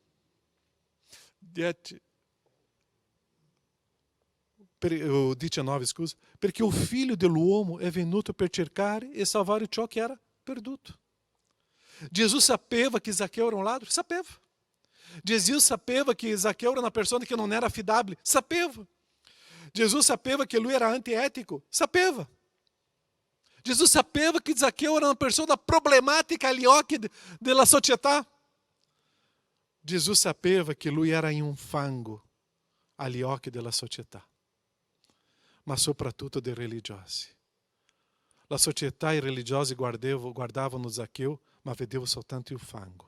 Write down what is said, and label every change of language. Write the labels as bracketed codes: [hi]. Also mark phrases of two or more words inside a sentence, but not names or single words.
[it] 19, scusa. Perché o Figlio dell'uomo è venuto per cercare e salvare ciò che era perduto. Gesù sapeva que Zaccheu era um ladro? Sapeva. Jesus sapeva que Zaccheu era [pt] uma pessoa que não era [it] affidabile? Sapeva. Jesus sapeva que lui era antiético? Sapeva. Jesus sapeva que Zaccheu era [pt] uma pessoa problemática [it] agli occhi della società? Jesus sapeva que lui era in un fango agli occhi della società, ma soprattutto dei religiosi. La società e i religiosi guardavano Zaccheu, ma vedevano soltanto il fango.